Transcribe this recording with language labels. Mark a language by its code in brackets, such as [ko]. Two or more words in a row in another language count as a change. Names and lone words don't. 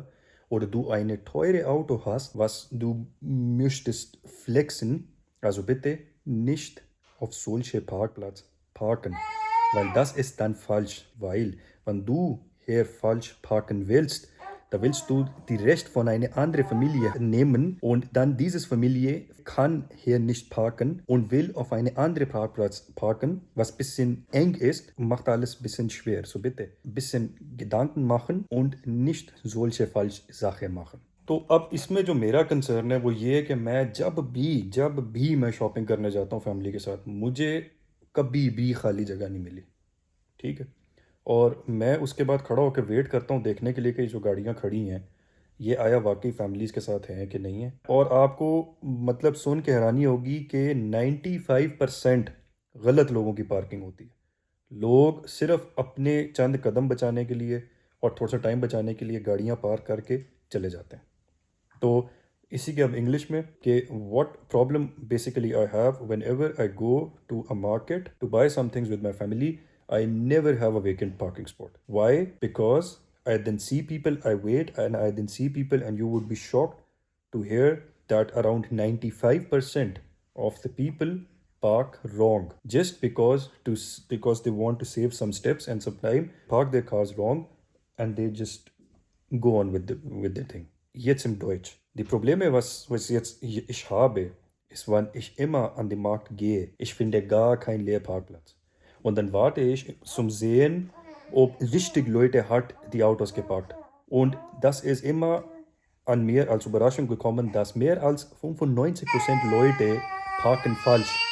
[de] oder du eine teure Auto hast, was du möchtest flexen, also bitte nicht auf solche Parkplatz parken, weil das ist dann falsch, weil wenn du hier falsch parken willst, da willst du die Recht von einer anderen Familie nehmen, und dann diese Familie kann hier nicht parken und will auf eine andere Parkplatz parken, was ein bisschen eng ist und macht alles ein bisschen schwer. So bitte ein bisschen Gedanken machen und nicht solche falsche Sachen machen. [ur] تو اب اس میں جو میرا کنسرن ہے وہ یہ ہے کہ میں جب بھی میں شاپنگ کرنے جاتا ہوں فیملی کے ساتھ، مجھے کبھی بھی خالی جگہ نہیں ملی، ٹھیک ہے. اور میں اس کے بعد کھڑا ہو کر ویٹ کرتا ہوں دیکھنے کے لیے کہ جو گاڑیاں کھڑی ہیں یہ آیا واقعی فیملیز کے ساتھ ہیں کہ نہیں ہے. اور آپ کو مطلب سن کے حیرانی ہوگی کہ 95% غلط لوگوں کی پارکنگ ہوتی ہے. لوگ صرف اپنے چند قدم بچانے کے لیے اور تھوڑا سا ٹائم بچانے کے لیے گاڑیاں پارک کر کے چلے جاتے ہیں. تو اسی کے اب انگلش میں کہ [en] what problem basically I have when ever I go to a market to buy some things with my family, I never have a vacant parking spot. Why? Because I then see people, I wait and I then see people, and you would be shocked to hear that around 95% of the people park wrong just because they want to save some steps and some time, park their cars wrong, and they just go on with their thing. [de] Jetzt im Deutsch. Die Probleme, was jetzt ich habe, ist, wann ich immer an den Markt gehe, ich finde gar keinen Leerparkplatz. Und dann warte ich zum Sehen, ob richtig Leute hat die Autos geparkt. Und das ist immer an mir als Überraschung gekommen, dass mehr als 95% Leute parken falsch.